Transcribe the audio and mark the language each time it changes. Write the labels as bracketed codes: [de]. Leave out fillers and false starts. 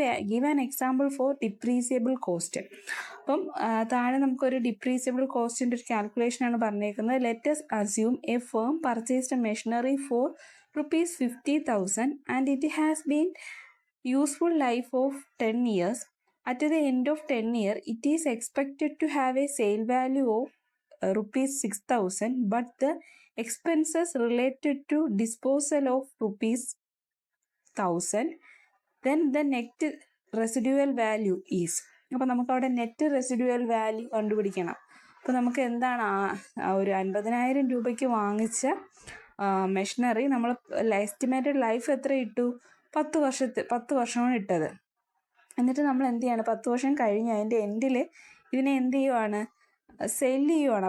[en] Give an example for depreciable cost. [ml] അപ്പം താഴെ നമുക്കൊരു ഡിപ്രീസിയബിൾ കോസ്റ്റിൻ്റെ ഒരു കാൽക്കുലേഷനാണ് പറഞ്ഞേക്കുന്നത്. [en] Let's assume a firm purchased a machinery for ₹50,000 and it has been useful life of 10 years. At the end of 10 years, it is expected to have a sale value of ₹6,000, but the expenses related to disposal of ₹1,000, then the net residual value is. [ml] അപ്പോൾ നമുക്കവിടെ net residual value കണ്ടുപിടിക്കണം. അപ്പോൾ നമുക്ക് എന്താണ്? ഒരു 50,000 രൂപയ്ക്ക് വാങ്ങിച്ച machinery നമ്മൾ എസ്റ്റിമേറ്റഡ് ലൈഫ് എത്ര ഇട്ടു? 10 വർഷമാണ് ഇട്ടത്. എന്നിട്ട് നമ്മൾ എന്ത് ചെയ്യാണ്? 10 വർഷം കഴിഞ്ഞ് അതിൻ്റെ എൻഡിൽ ഇതിനെ എന്ത് ചെയ്യുവാണ്? സെല്ല് ചെയ്യുവാണ്.